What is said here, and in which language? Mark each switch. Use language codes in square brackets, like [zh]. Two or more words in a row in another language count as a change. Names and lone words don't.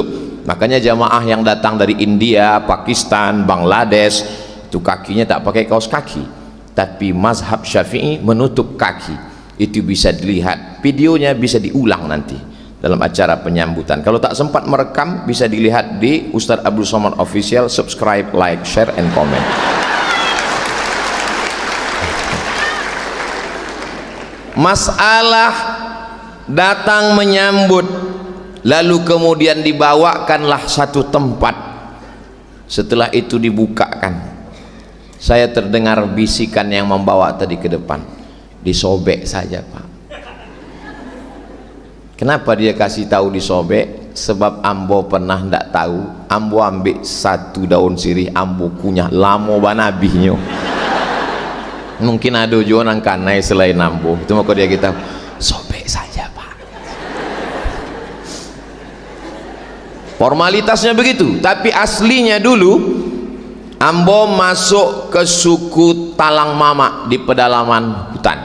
[id] Makanya jamaah yang datang dari India, Pakistan, Bangladesh, itu kakinya tak pakai kaos kaki, tapi mazhab Syafi'i menutup kaki. Itu bisa dilihat, videonya bisa diulang nanti dalam acara penyambutan. Kalau tak sempat merekam, bisa dilihat di Ustaz Abdul Somad Official. [en] Subscribe, like, share, and comment. [id] Masalah datang menyambut, lalu kemudian dibawakanlah satu tempat, setelah itu dibukakan. Saya terdengar bisikan yang membawa tadi ke depan, disobek saja Pak. Kenapa dia kasih tahu disobek? [min] Sebab ambo pernah ndak tahu, ambo ambil satu daun sirih, ambo kunyah lamo banabihnya. [id] Mungkin ada juga orang kanai selain ambo, itu maka dia kita sobek saja Pak. Formalitasnya begitu, tapi aslinya dulu ambo masuk ke suku Talang Mama di pedalaman hutan.